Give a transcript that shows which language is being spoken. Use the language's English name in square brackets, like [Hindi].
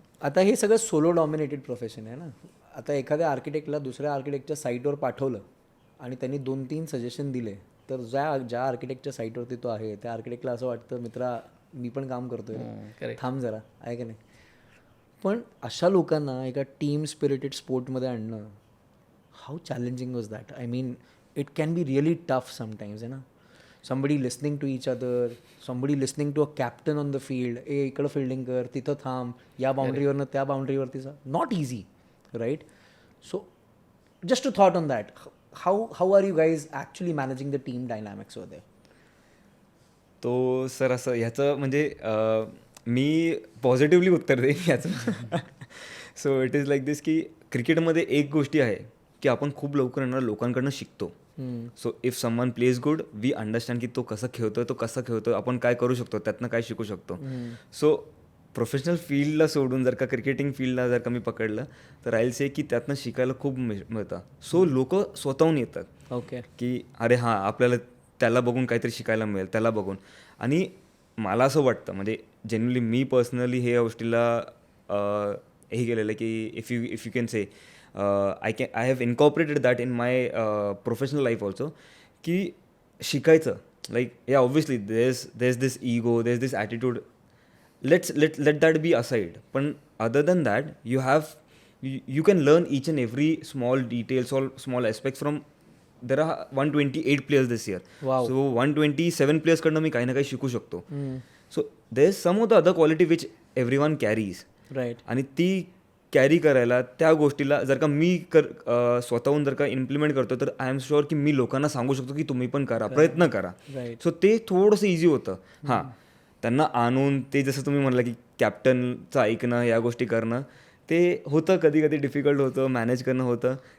[Marathi] आता हे सगळं सोलो डॉमिनेटेड प्रोफेशन आहे ना. आता एखाद्या आर्किटेक्टला दुसऱ्या आर्किटेक्टच्या साईटवर पाठवलं आणि त्यांनी 2-3 सजेशन दिले, तर ज्या आर्किटेक्टच्या साईटवरती तो आहे त्या आर्किटेक्टला असं वाटतं मित्रा मी पण काम करतोय, थांब जरा, आहे की नाही. पण अशा लोकांना एका टीम स्पिरिटेड स्पोर्टमध्ये आणणं, [English] How challenging was that? I mean it can be really tough sometimes, [Marathi] आहे ना. [English] somebody listening to each other, somebody listening to a captain on the field, [Marathi] इकडं फिल्डिंग कर, तिथं थांब, या बाउंड्रीवरनं त्या बाउंड्रीवरती जा. [English] Not easy, right? So just a thought on that. How are you guys actually managing the team dynamics वर there? [Marathi] तो sir असं ह्याचं म्हणजे मी पॉझिटिव्हली उत्तर देईन ह्याचं. [English] so it is like this [Marathi] की क्रिकेटमध्ये एक गोष्टी आहे की आपण खूप लवकर येणार लोकांकडनं शिकतो. [English] so if someone plays good we understand [Marathi] की तो कसं खेळतोय आपण काय करू शकतो, त्यातनं काय शिकू शकतो. सो प्रोफेशनल फील्डला सोडून जर का क्रिकेटिंग फील्डला जर का मी पकडलं तर [English] I will say [Marathi] की त्यातनं शिकायला खूप मिळतं. सो लोक स्वतःहून येतात [English] okay [Marathi] की अरे हां आपल्याला त्याला बघून काहीतरी शिकायला मिळेल, त्याला बघून. आणि मला असं वाटतं म्हणजे जनरली मी पर्सनली हे गोष्टीला हे केलेलं आहे की [English] if you can say I have incorporated that in my professional life also [Marathi] की शिकायचं. [English] Like या obviously there is this ego, there is this attitude, let that be aside. But other than that, you can learn each and every small details or small aspects from. There are 128 players this year. Wow. [Marathi] So 127 players कडनं मी काही ना काही शिकू शकतो. [English] So there is some of the other quality which everyone carries. Right. [Marathi] आणि ती carry करायला त्या गोष्टीला जर का मी स्वतःहून जर का इम्प्लिमेंट करतो तर [English] I am sure [Marathi] की मी लोकांना सांगू शकतो की तुम्ही पण करा, प्रयत्न करा. [English] Right. [Marathi] सो ते थोडंसं इझी होतं. हां, त्यांना आणून ते जसं तुम्ही म्हणलं की कॅप्टनचं ऐकणं, या गोष्टी करणं ते होतं, कधी कधी डिफिकल्ट होतं, मॅनेज करणं होतं.